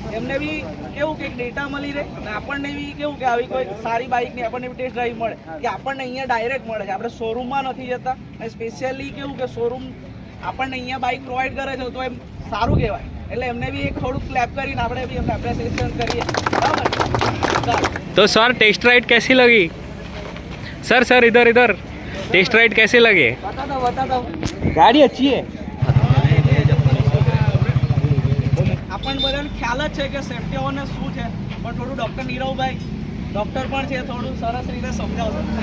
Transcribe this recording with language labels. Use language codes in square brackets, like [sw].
[gu] એમને બી કેવું કે ડેટા મળી રહે અને આપણને બી કેવું કે આવી કોઈ સારી બાઇકની આપણને બી ટેસ્ટ ડ્રાઈવ મળે કે આપણને અહીંયા ડાયરેક્ટ મળે છે. આપણે શોરૂમમાં નથી જતા અને સ્પેશિયલી કેવું કે શોરૂમ આપણને અહીંયા બાઇક પ્રોવાઈડ કરે છે તો એમ સારું કહેવાય. એટલે એમને બી એક થોડુંક ક્લેપ કરીને આપણે બી એમને એપ્રિસિએશન કરીએ બરાબર. [hi] तो सर टेस्ट राइड कैसी लगी? सर इधर टेस्ट राइड कैसे लगे? बता दो गाड़ी अच्छी है. [gu] આપણને બધાને ખ્યાલ જ છે કે સેફ્ટી ઓને શું છે, પણ થોડું ડૉક્ટર નીરવભાઈ ડૉક્ટર પણ છે, થોડું સરસ રીતે સમજાવશો.